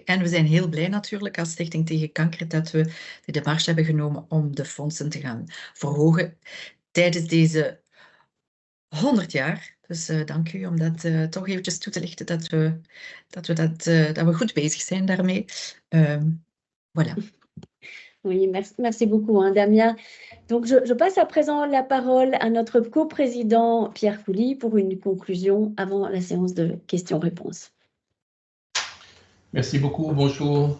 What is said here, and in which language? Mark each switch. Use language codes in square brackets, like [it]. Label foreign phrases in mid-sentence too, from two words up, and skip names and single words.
[nl] En we zijn heel blij natuurlijk als Stichting Tegen Kanker dat we de démarche hebben genomen om de fondsen te gaan verhogen tijdens deze 100 jaar. Dus dank u om dat toch eventjes toe te lichten dat we goed bezig zijn daarmee. [fr] Voilà. Oui, merci beaucoup, Damien. Donc, je passe à présent la parole à notre coprésident Pierre Couly pour une conclusion avant la séance de questions-réponses. Merci beaucoup, bonjour.